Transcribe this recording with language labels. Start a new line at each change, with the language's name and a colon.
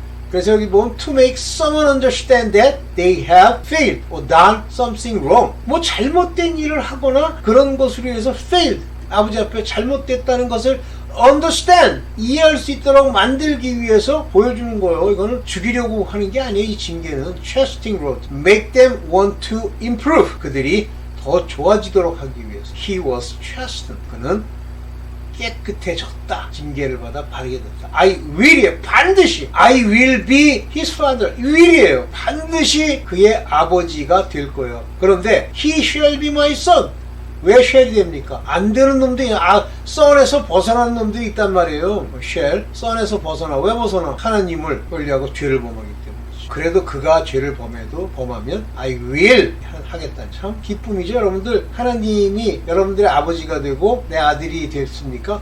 Korean: 그래서 여기 보면
English: to make someone understand that they have failed or done something wrong
Korean: 뭐 잘못된 일을 하거나 그런 것으로 해서 failed 아버지 앞에 잘못됐다는 것을 understand 이해할 수 있도록 만들기 위해서 보여주는 거예요. 이거는 죽이려고 하는 게 아니에요. 이 징계는
English: chastening rod make them want to improve
Korean: 그들이 더 좋아지도록 하기 위해서
English: he was chastened
Korean: 그는 깨끗해졌다. 징계를 받아 바르게 됐다.
English: I will
Korean: 이에요. 반드시
English: I will be his father.
Korean: will이에요. 반드시 그의 아버지가 될 거예요. 그런데
English: he shall be my son.
Korean: 왜 shall이 됩니까? 안 되는 놈들이 son에서 벗어나는 놈들이 있단 말이에요. shall son에서 벗어나. 왜 벗어나? 하나님을 권리하고 죄를 범하기 때문이죠. 그래도 그가 죄를 범하면
English: I will
Korean: 하겠다는 참 기쁨이죠. 여러분들 하나님이 여러분들의 아버지가 되고 내 아들이 됐습니까?